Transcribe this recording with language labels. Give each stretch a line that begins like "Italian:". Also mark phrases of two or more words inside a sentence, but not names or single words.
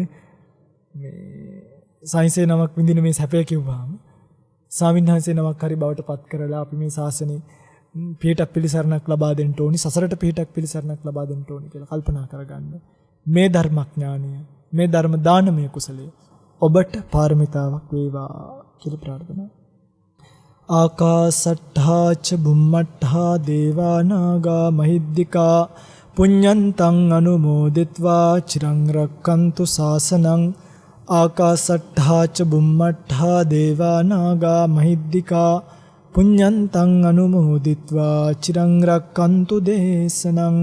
Sinhala: මේ සයින්සේ නමක් විඳින මේ සැපය කිව්වාම ස්වාමීන් වහන්සේ නමක් හරි බවට පත් කරලා අපි මේ ශාසනේ පිටක් පිළිසරණක් ලබා දෙන්න ඕනි, සසරට පිටක් පිළිසරණක් ලබා දෙන්න ඕනි කියලා කල්පනා කරගන්න. මේ ධර්මඥානය, මේ ධර්ම දානමය කුසලය ඔබට පාරමිතාවක් වේවා කියලා ප්‍රාර්ථනා.
Pali: ආකාසට්ඨා ච බුම්මට්ඨා දේවා නාග මහිද්దికා පුඤ්ඤන්තං අනුමෝදිත්වා චිරං රක්칸තු ශාසනං. ආකාසට්ඨා ච බුම්මට්ඨා දේවා නාග මහිද්దికා පුඤ්ඤන්තං අනුමෝදිත්වා චිරං රක්칸තු දේශනං.